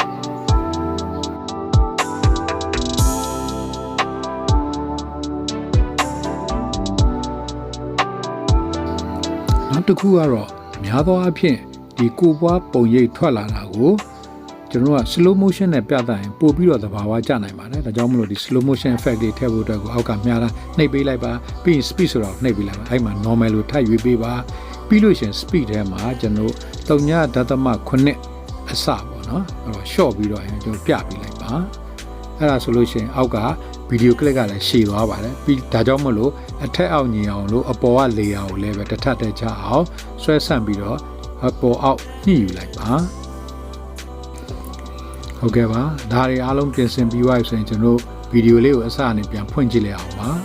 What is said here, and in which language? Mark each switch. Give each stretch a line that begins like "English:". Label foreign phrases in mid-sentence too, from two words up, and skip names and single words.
Burmese: နောက်တစ်ခုကတော့များသောအားဖြင့်ဒီကိုပွားပုံရိပ်ထွက်လာတာကိုကျွန်တော်က
English: slow motion
Burmese: နဲ့ပြသရင်ပို့ပြီးတော့သဘာဝကျနိုင်ပါတယ်ဒါကြောင့်မလို့ဒီ
English: slow motion effect
Burmese: တွေထည့်ဖို့အတွက်ကိုအောက်ကမြားတာနှိပ်ပေးလိုက်ပါပြီးရင် speed ဆိုတော့နှိပ်ပေးလိုက်ပါအဲ့မှာ normal လို့ထပ်ရွေးပေးပါပြီးလို့ရှင် speed ထဲမှာကျွန်တော်3.9အစပေါ့နော်အဲ့တော့ short ပြီးတော့ကျွန်တော်ပြပေးလိုက်ပါအဲ့ဒါဆိုလို့ရှင်အောက်ကဗီဒီယိုကလစ်ကလည်းရှည်သွားပါတယ်ပြီးဒါကြောင့်မလို့အထက်အောက်ညီအောင်လို့အပေါ်က layer ကိုလည်းပဲတစ်ထပ်တည်းချအောင်ဆွဲဆန့်ပြီးတော့အပေါ်အောက်ညှိယူလိုက်ပါဟုတ်ကဲ့ပါဒါတွေအားလုံးပြင်ဆင်ပြီးသွားပြီဆိုရင်ကျွန်တော်ဗီဒီယိုလေးကိုအစအနေပြန်ဖွင့်ကြည့်လိုက်အောင်ပါ